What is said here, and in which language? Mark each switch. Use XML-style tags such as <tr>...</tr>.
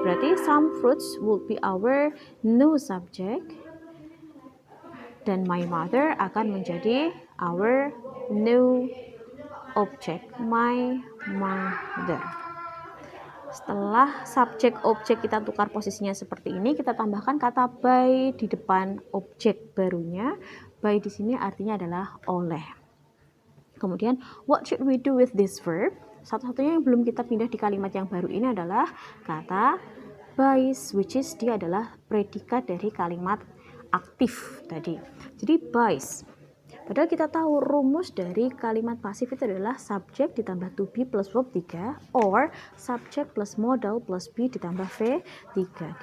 <en>Berarti some fruits would be our new subject dan my mother</en> <id>akan menjadi</id> <en>our new object, my mother.</en> <id>Setelah subjek objek kita tukar posisinya seperti ini, kita tambahkan kata by di depan objek barunya. By di sini artinya adalah oleh.</id> <en>Kemudian what should we do with this verb?</en> <id>Satu-satunya yang belum kita pindah di kalimat yang baru ini adalah kata buys,</id> <en>which is</en> <id>dia adalah predikat dari kalimat aktif tadi. Jadi buys. Padahal kita tahu rumus dari kalimat pasif itu adalah subjek ditambah to be plus verb 3 or subjek plus modal plus be ditambah V3.</id>